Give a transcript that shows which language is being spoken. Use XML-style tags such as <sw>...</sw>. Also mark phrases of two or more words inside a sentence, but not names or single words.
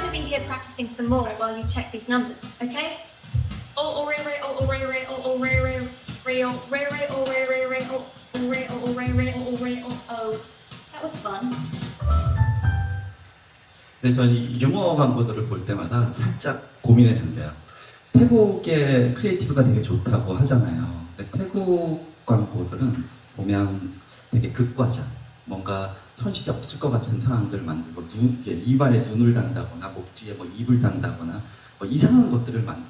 <en>here practicing some more while you check these numbers, okay? Oh, ray, ray, oh, ray, ray, oh, ray, ray, ray, oh, ray, ray, oh, ray, ray, ray, oh, ray, oh, ray, ray, oh, ray, oh. That was fun.</en> <ko>근데 저는 유머 광고들을 볼 때마다 살짝 고민이 된대요. 태국의 크리에이티브가 되게 좋다고 하잖아요. 근데 태국 광고들은 보면 되게 극과자, 뭔가 현실이 없을 것 같은 상황들 만들고 이마에 눈을 단다거나 목 뒤에 뭐 입을 단다거나 뭐 이상한 것들을 만들어요.</ko>